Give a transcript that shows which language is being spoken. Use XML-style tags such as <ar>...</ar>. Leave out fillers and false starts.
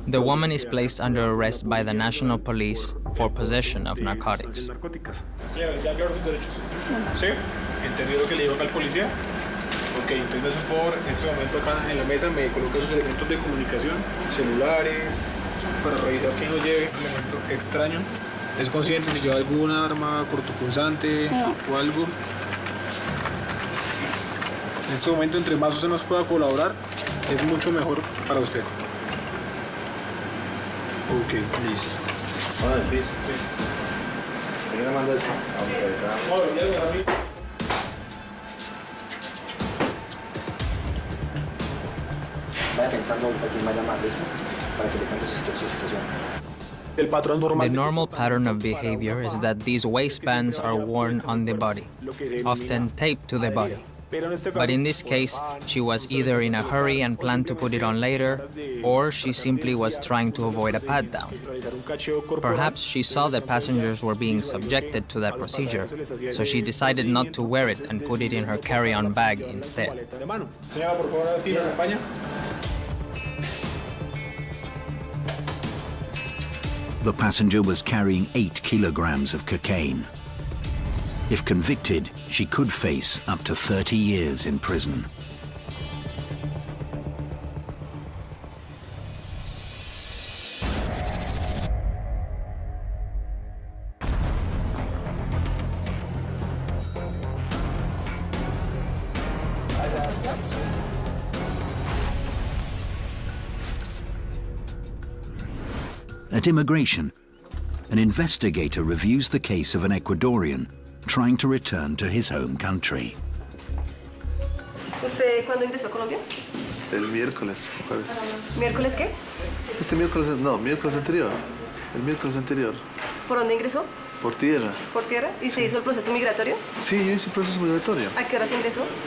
<en>The woman is placed under arrest by the national police for possession of narcotics.</en> <es>Narcóticas. Señora, ya aclaró sus derechos. ¿Sí? ¿Entendió lo que le dijo acá al policía? Ok, entonces me hace un favor, en este momento acá en la mesa me coloca sus elementos de comunicación, celulares, para revisar que no lleve elemento extraño. ¿Es consciente si lleva alguna arma cortopunzante o algo? En este momento, entre más usted nos pueda colaborar, es mucho mejor para usted. Ok, listo. Hola, Luis. Sí. ¿Quién le manda eso? Vaya pensando ahorita quién va a llamar, ¿listo? Para que le cuente su situación. El patrón normal.</es> <en>The normal pattern of behavior is that these waistbands are worn on the body, often taped to the body. But in this case, she was either in a hurry and planned to put it on later, or she simply was trying to avoid a pat-down. Perhaps she saw that passengers were being subjected to that procedure, so she decided not to wear it and put it in her carry-on bag instead.</en> <es>Señora, por favor, así la acompaña.</es> <en>The passenger was carrying 8 kilograms of cocaine. If convicted, she could face up to 30 years in prison. At immigration, an investigator reviews the case of an Ecuadorian trying to return to his home country.</en> <es>¿Usted cuándo ingresó a Colombia? El miércoles, jueves. ¿Miércoles qué? Este miércoles, no, miércoles anterior. El miércoles anterior. ¿Por dónde ingresó? Por tierra. ¿Por tierra? ¿Y se hizo el proceso migratorio? Sí, yo hice el proceso migratorio. ¿A qué hora se ingresó?</es>